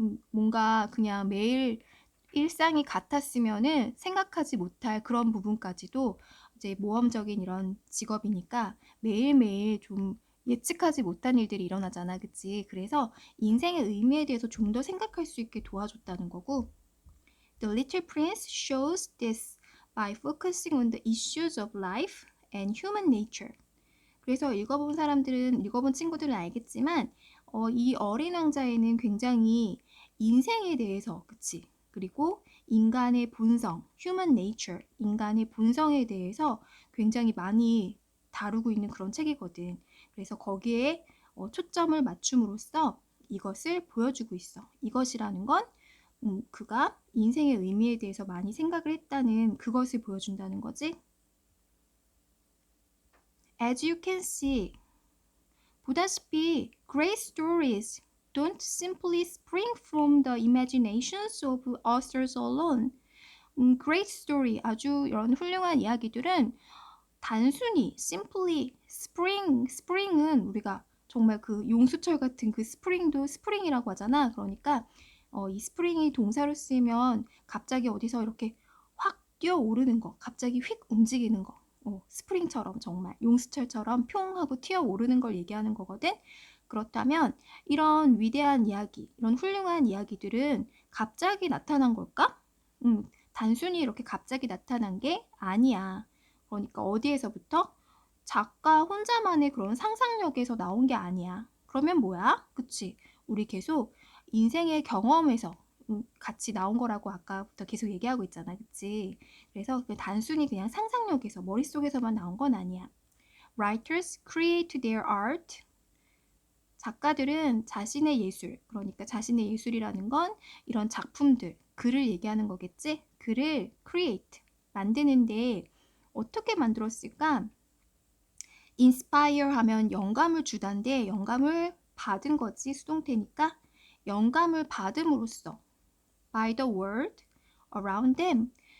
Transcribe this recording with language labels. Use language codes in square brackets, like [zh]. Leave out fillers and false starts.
[ko] 뭔가 그냥 매일 일상이 같았으면은 생각하지 못할 그런 부분까지도 이제 모험적인 이런 직업이니까 매일매일 좀 예측하지 못한 일들이 일어나잖아, 그치? 그래서 인생의 의미에 대해서 좀 더 생각할 수 있게 도와줬다는 거고. [en] The Little Prince shows this by focusing on the issues of life and human nature. [ko] 그래서 읽어본 친구들은 알겠지만, 이 어린 왕자에는 굉장히 인생에 대해서, 그치? 그리고 인간의 본성, human nature, 인간의 본성에 대해서 굉장히 많이 다루고 있는 그런 책이거든. 그래서 거기에 초점을 맞춤으로써 이것을 보여주고 있어. 이것이라는 건 그가 인생의 의미에 대해서 많이 생각을 했다는 그것을 보여준다는 거지. [en] As you can see, [ko] 보다시피 [en] great stories don't simply spring from the imaginations of authors alone. [ko] Great story, 아주 이런 훌륭한 이야기들은 단순히 simply spring은 우리가 정말 그 용수철 같은 그 스프링도 스프링이라고 하잖아. 그러니까 이 스프링이 동사로 쓰이면 갑자기 어디서 이렇게 확 뛰어오르는 거, 갑자기 휙 움직이는 거. 스프링처럼 정말 용수철처럼 평 하고 튀어오르는 걸 얘기하는 거거든. 그렇다면 이런 위대한 이야기, 이런 훌륭한 이야기들은 갑자기 나타난 걸까? 단순히 이렇게 갑자기 나타난 게 아니야. 그러니까 어디에서부터? 작가 혼자만의 그런 상상력에서 나온 게 아니야. 그러면 뭐야? 그치? 우리 계속 인생의 경험에서 같이 나온 거라고 아까부터 계속 얘기하고 있잖아. 그치? 그래서 단순히 그냥 상상력에서, 머릿속에서만 나온 건 아니야. [en] Writers create their art. [ko] 작가들은 자신의 예술, 그러니까 자신의 예술이라는 건 이런 작품들, 글을 얘기하는 거겠지? 글을 create, 만드는데 어떻게 만들었을까? inspire 하면 영감을 주다인데 영감을 받은 거지, 수동태니까. 영감을 받음으로써 [en] by the world around them.